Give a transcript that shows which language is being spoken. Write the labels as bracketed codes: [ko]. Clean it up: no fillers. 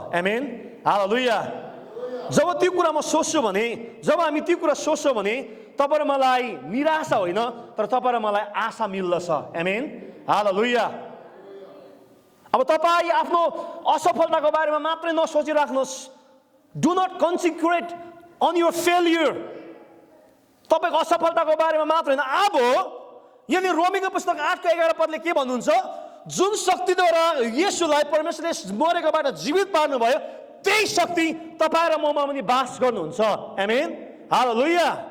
[ne] आमेन, हालेलुया। जब त्यो कुरा म सोच्छु भने, जब हामी त्यो कुरा सोच्छौँ भने तपाईँ र मलाई निराशा होइन, तर तपाईँ र मलाई आशा मिल्दछ। आमेन, हालेलुया। अब तपाईँ आफ्नो असफलताको बारेमा मात्रै नसोचिराख्नुहोस्। [en] Do not concentrate on your failure. [ne] तपाईँको असफलताको बारेमा मात्र होइन। अब यहाँनिर रोमीको पुस्तक 8:11 पदले के भन्नुहुन्छ? जुन शक्तिद्वारा येशूलाई परमेश्वरले मरेकोबाट जीवित पार्नुभयो, त्यही शक्ति तपाईँ र ममा पनि बास गर्नुहुन्छ। आमेन, हालेलुया।